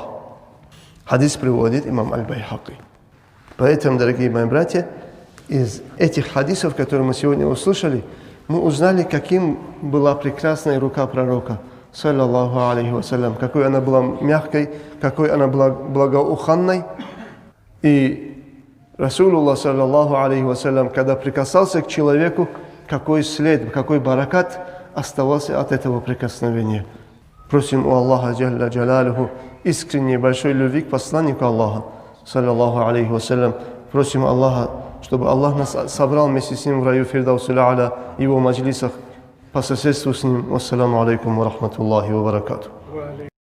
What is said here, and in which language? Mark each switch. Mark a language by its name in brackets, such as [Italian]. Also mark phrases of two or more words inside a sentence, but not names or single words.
[Russian] Хадис приводит имам Аль-Байхаки. Поэтому, дорогие мои братья, из этих хадисов, которые мы сегодня услышали, мы узнали, каким была прекрасная рука пророка, [Arabic] صلى الله عليه وسلم, [Russian] какой она была мягкой, какой она была благоуханной. [Arabic] И رسول الله صلى الله عليه وسلم, [Russian] когда прикасался к человеку, какой след, какой баракат оставался от этого прикосновения. Просим у Аллаха, [Arabic] جل جلاله, [Russian] искренней большой любви к посланнику Аллаха, [Arabic] صلى الله عليه وسلم. [Russian] Просим Аллаха, чтобы Аллах нас собрал вместе с ним в раю Фирдаус а'ля, его маджлисах, по соседству с ним. [Arabic] والسلام عليكم ورحمة الله وبركاته.